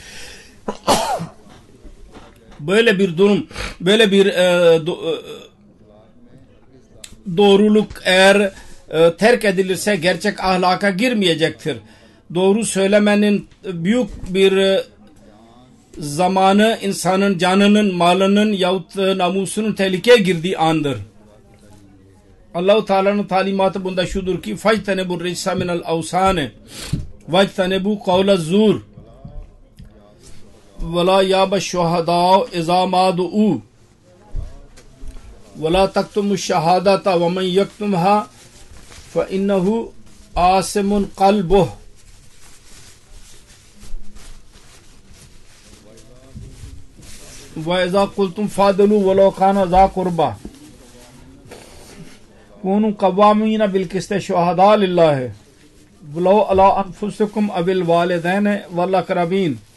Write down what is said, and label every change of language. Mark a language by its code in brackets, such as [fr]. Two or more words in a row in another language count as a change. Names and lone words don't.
[tr] Böyle bir durum, böyle bir doğruluk eğer terk edilirse gerçek ahlaka girmeyecektir. Doğru söylemenin büyük bir zamanı insanın canının, malının yahut namusunun tehlikeye girdiği andır. Allah-u Teala'nın talimatı bunda şudur ki [ar] فَاجْتَنِبُوا الرِّجْسَ مِنَ الْاَوْسَانِ وَاجْتَنِبُوا قَوْلَ الزُّورِ وَلَا يَابَ الشُّهَدَاءُ اِذَا مَا دُعُوا وَلَا تَكْتُمُوا الشَّهَادَةَ وَمَنْ يَكْتُمْهَا فَإِنَّهُ آثِمٌ قَلْبُهُ وَإِذَا قُلْتُمْ فَادِلُوا وَلَوْ كَانَ ذَا قُرْبَى كُونُوا قَوَّامِينَ بِالْقِسْطِ شُهَدَاءَ لِلَّهِ وَلَوْ عَلَىٰ أَنفُسِكُمْ أَوِ الْوَالِدَيْنِ وَالْأَقْرَبِينَ